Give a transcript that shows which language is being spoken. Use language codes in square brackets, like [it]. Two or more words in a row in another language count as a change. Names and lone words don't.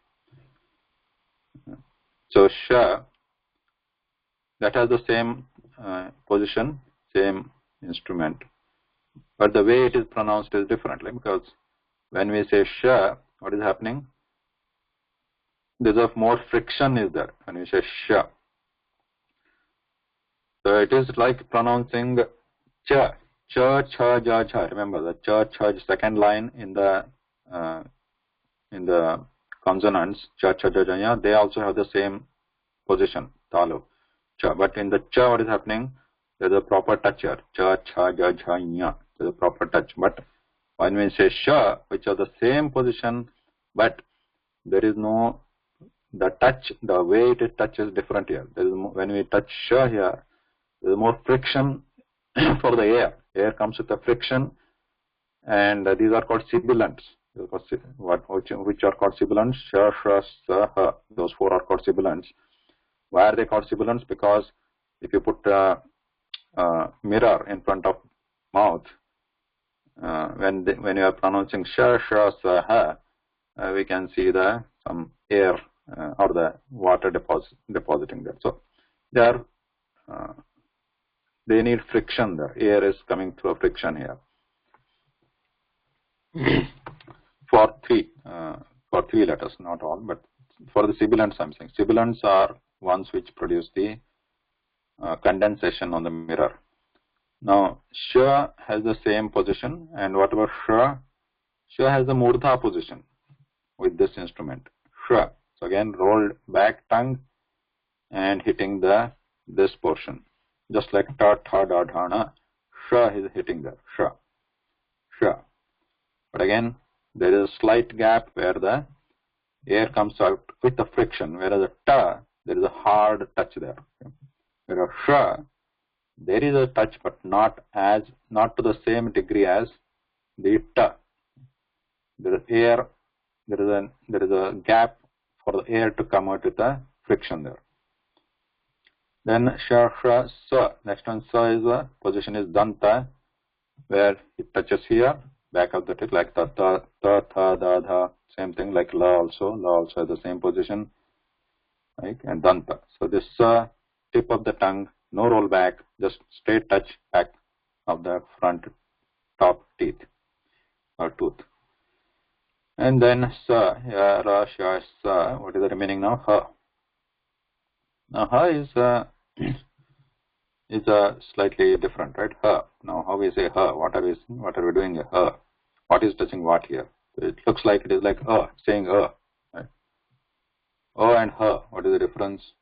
[en] So sha, that has the same position, same instrument, but the way it is pronounced is differently, because when we say sha, what is happening? There's a more friction is there when we say sha. So it is like pronouncing cha, cha, ja, cha. Remember the cha, second line in the consonants, cha, ja, ja, they also have the same position, talu, cha. But in the cha, what is happening? There's a proper touch here, cha, ja, nya. There's a proper touch. But when we say sha, which are the same position, but there is no, the touch, the way it touches different here. There is when we touch sha here, there is more friction for the air. Air comes with a friction, and these are called sibilants. Which are called sibilants? Sha, sha, sa, ha. Those four are called sibilants. Why are they called sibilants? Because if you put a mirror in front of mouth, when you are pronouncing sha, sha, sa, ha, we can see some air or the water depositing there. So they need friction there. Air is coming through a friction here. For three letters, not all, but for the sibilants, I'm saying sibilants are ones which produce the condensation on the mirror. Now, sha has the same position, and whatever sha has the murdha position with this instrument. Sha. So again, rolled back tongue and hitting this portion, just like ta, tha, da, dha, na. Sha is hitting there. Sha. But again, there is a slight gap where the air comes out with the friction, whereas the ta, there is a hard touch there. Whereas sha, there is a touch, but not to the same degree as the ta. There is a gap for the air to come out with the friction there. Then sha, sha, sa. Next one, sa is the position is danta, where it touches here, back of the teeth, like ta, ta, ta, tha, da, dha. Same thing like la also. La also has the same position, right? And danta. So this tip of the tongue, no roll back, just straight touch back of the front top teeth or tooth. And then sa, ra, sha, sa. What is the remaining now? Ha. Now ha is slightly different, right? Ha. Now how we say ha? What are we doing here? Ha. What is touching what here? It looks like it is like saying right? And ha. What is the difference?